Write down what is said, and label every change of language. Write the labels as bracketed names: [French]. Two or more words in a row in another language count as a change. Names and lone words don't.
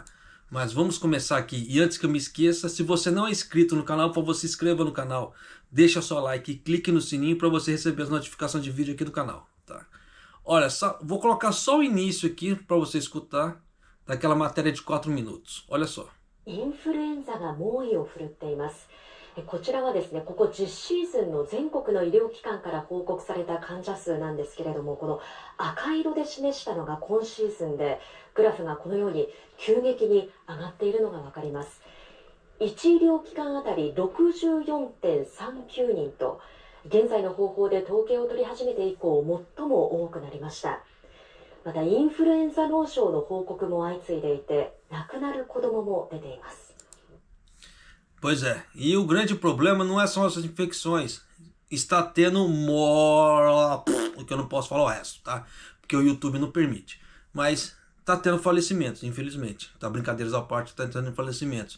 [Portuguese] Mas vamos começar aqui. E antes que eu me esqueça, se você não é inscrito no canal, por favor, se inscreva no canal. Deixa seu like e clique no sininho para você receber as notificações de vídeo aqui do canal, tá? Olha, vou colocar só o início aqui para você escutar daquela matéria de 4 minutos. Olha só. [Japanese] インフルエンザが猛威を振るっています。こちらはですね、ここ10シーズンの全国の医療機関から報告された患者数なんですけれども、この赤色で示したのが今シーズンで、グラフがこのように急激に上がっているのがわかります。1医療機関あたり 64.39 人と、現在の方法で統計を取り始めて以降最も多くなりました。またインフルエンザ脳症の報告も相次いでいて、亡くなる子供も出ています。 [Portuguese] Pois é, e o grande problema não são essas infecções. Está tendo que eu não posso falar o resto, tá? Porque o YouTube não permite. Mas está tendo falecimentos, infelizmente. Tá, brincadeiras à parte, está tendo falecimentos.